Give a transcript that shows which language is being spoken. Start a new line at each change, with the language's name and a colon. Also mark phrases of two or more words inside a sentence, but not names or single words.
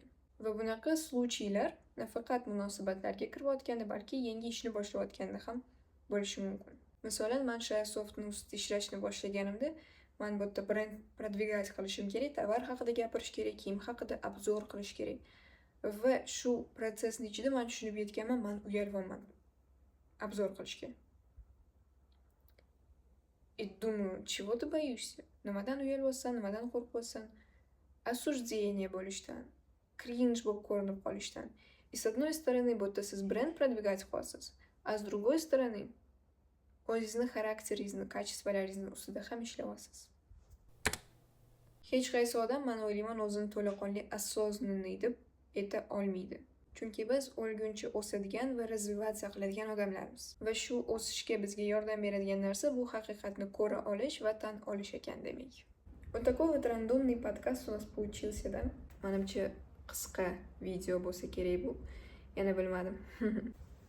Uzbek: Va bunaqa случайlar nafaqat munosabatlarga kirayotganda, balki yangi ishni boshlayotganda ham bo'lishi mumkin. Masalan, men Shayasoftning ustida ishlashni boshlaganimda, men bu yerda brend продвигать qilishim kerak, tovar haqida gapirish kerak, kiyim haqida obzor qilish kerak. Va shu protsessning ichida men tushunib yetganman, men uyalyapman обзор qilishga.
Russian: И думаю, чего ты боишься?
Uzbek: Nimadan uyalyapsan, nimadan qo'rqyapsan? Осуждение bo'lishdan, cringe bo'lib ko'rinib qolishdan.
Russian: И с одной стороны, будто siz бренд продвигать qilyapsiz, а с другой стороны,
Uzbek: o'zingizni xarakteringizni, kачествolaringizni ustida ham ishlayapsiz. Hech qaysi odam men o'ylayman o'zini to'laqonli осознанный deb ayta olmaydi. Chunki biz o'lguncha o'sadigan va развиваться qiladigan odamlarmiz. Va shu o'sishga bizga yordam beradigan narsa bu haqiqatni ko'ra olish va tan olish ekan demak.
Russian: Вот такой вот рандомный подкаст у нас получился, да?
Uzbek: Manimcha qisqa video bo'lsa kerak bu. Yana bilmadim.